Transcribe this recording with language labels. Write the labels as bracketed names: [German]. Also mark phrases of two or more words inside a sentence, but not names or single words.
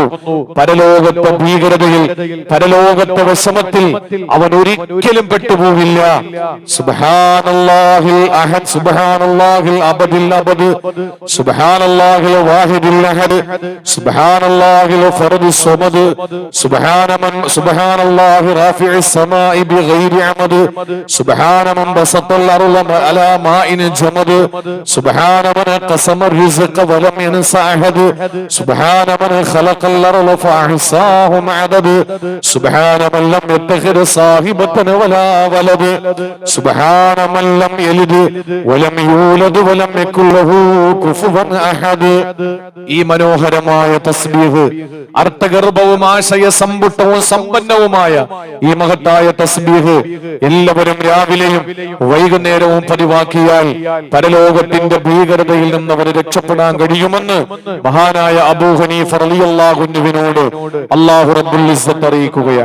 [Malayalam] പരലോകത്തെ ഭീകരതയിൽ, പരലോകത്തെ വിഷമത്തിൽ അവൻ ഒരിക്കലും പെട്ടുപോവില്ല. [Arabic] سبحان الله الأحد، سبحان الله الأبد الأبد، سبحان الله الواحد الأحد، سبحان الله الفرد الصمد، سبحان الله رافع السماء بغير عمد، سبحان من بسط الأرض على ماء جمد، سبحان من قسم الرزق ولم ينس أحد، سبحان من خلق الأرض فأحصاهم عدد، سبحان من لم يتخذ صاحبة ولا ولد، سبحان من لم يلد ولم يولد ولم يكن له كفوا أحد. [Malayalam] ഈ മനോഹരമായ തസ്ബീഹ് അർത്ഥഗർഭവും ആശയ സമ്പുഷ്ടവും സമ്പന്നവുമായ ഈ മഹത്തായ തസ്ബീഹ് എല്ലാവരും രാവിലെയും വൈകുന്നേരവും പതിവാക്കിയാൽ പരലോകത്തിന്റെ ഭീകരതയിൽ നിന്ന് അവന് രക്ഷപ്പെടാൻ കഴിയുമെന്ന് മഹാനായ അബൂ ഹനീഫ [Arabic] رضي الله عنه الله رب العزة [Malayalam] അറിയിക്കുകയാണ്.